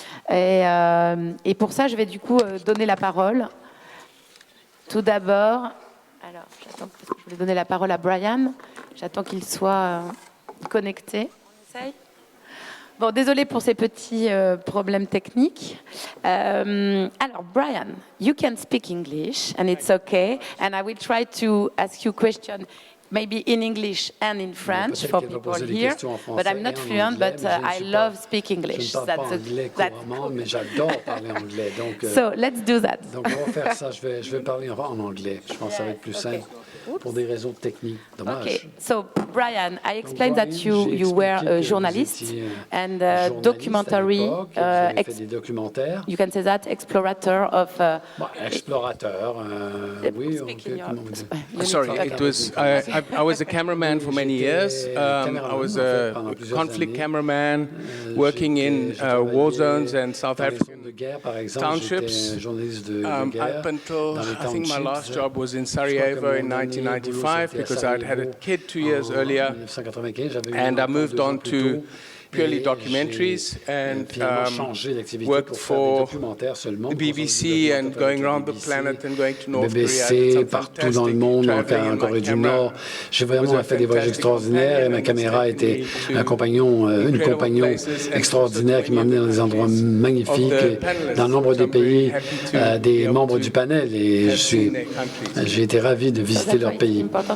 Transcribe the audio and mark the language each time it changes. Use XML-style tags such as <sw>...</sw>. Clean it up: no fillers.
<fr>Et pour ça, je vais du coup donner la parole. Tout d'abord, alors j'attends, parce que je voulais donner la parole à Brian. J'attends qu'il soit connecté. On essaye. Bon, désolé pour ces petits problèmes techniques.</fr> <en>Alors, Brian, you can speak English, and it's okay. And I will try to ask you questions. Maybe in English and in French for people here, but I'm not fluent, but I love speak English.</en> <fr>Je ne parle pas anglais couramment, mais j'adore parler anglais. Donc,</fr> <en>so let's do that.</en> <fr>Donc on va faire ça. Je vais parler en anglais. Je pense que ça va être plus simple pour des raisons techniques. Dommage. Okay.</fr> <en>So Brian, I explained that you were a journalist and a documentary.</en> <fr>Fait des documentaires.</fr> <en>You can say that explorator of.</en> <fr>Explorateur. Oui.</fr> <en>Sorry, it was. I was a cameraman for many years. I was a conflict cameraman working in war zones and South African townships. Up until I think my last job was in Sarajevo in 1995 because I'd had a kid 2 years earlier, and I moved on to purely documentaries and worked for the BBC and going around the planet and going to North Korea.</en> <fr>BBC, partout dans le monde, en Corée du Nord. J'ai vraiment fait des voyages extraordinaires et ma caméra était une compagnon extraordinaire qui m'emmenait dans des endroits magnifiques et dans nombre de pays, des membres du panel. Et j'ai été ravi de visiter leur pays.</fr>